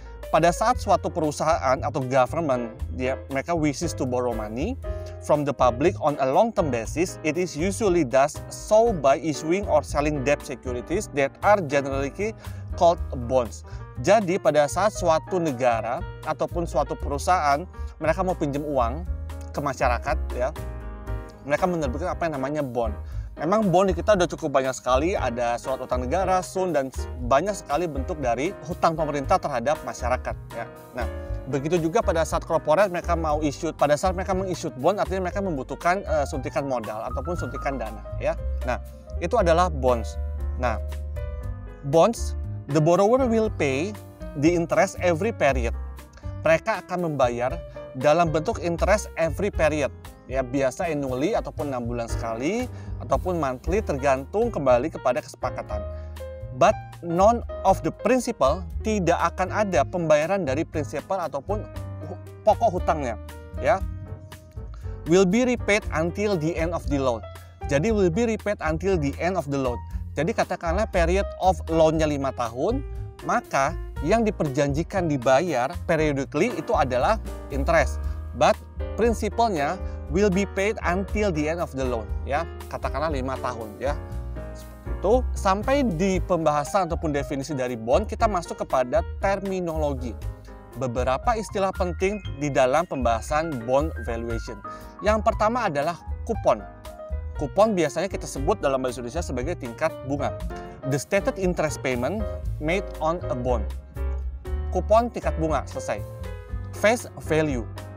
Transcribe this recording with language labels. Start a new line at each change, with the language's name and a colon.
Indonesian: Pada saat suatu perusahaan atau
English: government mereka wishes to borrow money from the public on a long-term basis, it is usually does so by issuing or selling debt securities that are generally called bonds.
Indonesian: Jadi pada saat suatu negara ataupun suatu perusahaan mereka mau pinjam uang ke masyarakat ya, mereka menerbitkan apa yang namanya bond. Memang bond di kita udah cukup banyak sekali, ada surat utang negara, SUN, dan banyak sekali bentuk dari hutang pemerintah terhadap masyarakat ya. Nah, begitu juga pada saat corporate mereka mau issue, pada saat mereka meng-issue bond artinya mereka membutuhkan suntikan modal ataupun suntikan dana ya. Nah, itu adalah bonds.
English: Nah, bonds, the borrower will pay the interest every period.
Indonesian: Mereka akan membayar dalam bentuk
English: interest every period.
Indonesian: Ya, biasa annually ataupun 6 bulan sekali ataupun monthly tergantung kembali kepada kesepakatan.
English: But none of the principal,
Indonesian: tidak akan ada pembayaran dari principal ataupun pokok hutangnya.
English: Ya, will be repaid until the end of the loan. Jadi will be repaid until the end of the loan.
Indonesian: Jadi katakanlah
English: period of loan-
Indonesian: nya 5 tahun, maka yang diperjanjikan dibayar periodically itu adalah interest.
English: But principalnya will be paid until the end of the loan.
Indonesian: Ya, katakanlah 5 tahun ya. Seperti itu. Sampai di pembahasan ataupun definisi dari bond, kita masuk kepada terminologi. Beberapa istilah penting di dalam pembahasan bond valuation. Yang pertama adalah kupon. Kupon biasanya kita sebut dalam bahasa Indonesia sebagai tingkat bunga.
English: The stated interest payment made on a bond.
Indonesian: Kupon tingkat bunga, selesai.
English: Face value.